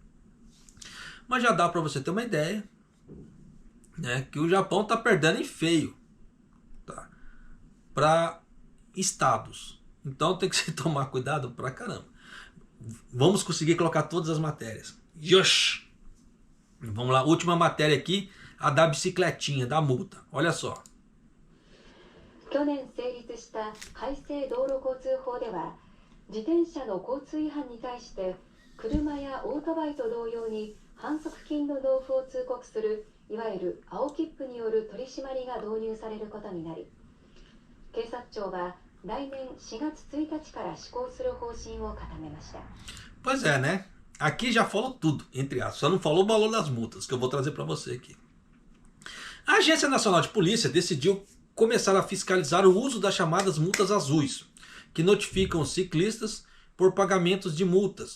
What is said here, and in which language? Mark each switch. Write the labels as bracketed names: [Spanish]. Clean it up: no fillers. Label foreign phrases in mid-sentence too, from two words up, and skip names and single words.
[Portuguese] Mas já dá para você ter uma ideia, né, que o Japão está perdendo em feio, tá, para estados. Então tem que se tomar cuidado pra caramba. Vamos conseguir colocar todas as matérias. Yosh! Vamos lá, última matéria aqui, a da bicicletinha, da multa. Olha só. [Japanese] 去年成立した改正道路交通法では、自転車の交通違反に対して車やオートバイと同様に反則金の納付を通告するいわゆる青切符による取り締まりが導入されることになり、警察庁は来年4月1日から施行する方針を固めました。 [Portuguese] Pois é, né? Aqui já falou tudo, entre aspas. Só não falou o valor das multas, que eu vou trazer para você aqui. A Agência Nacional de Polícia decidiu começar a fiscalizar o uso das chamadas multas azuis, que notificam os ciclistas por pagamentos de multas.